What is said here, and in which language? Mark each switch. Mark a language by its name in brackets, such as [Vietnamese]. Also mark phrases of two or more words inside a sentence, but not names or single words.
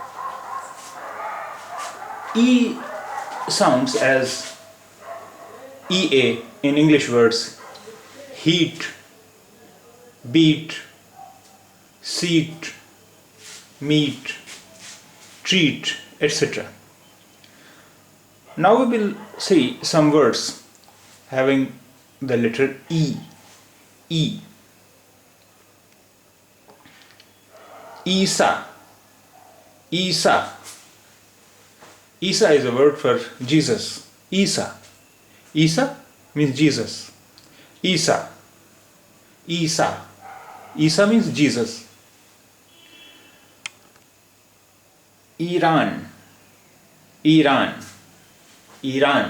[English] E sounds as EA in English words: heat, beat, seat, meet, treat, etc. Now we will see some words having the letter E. E. Isa. Isa. Isa is a word for Jesus. Isa. Isa means Jesus. Isa. Isa. Isa means Jesus. Iran. Iran. Iran.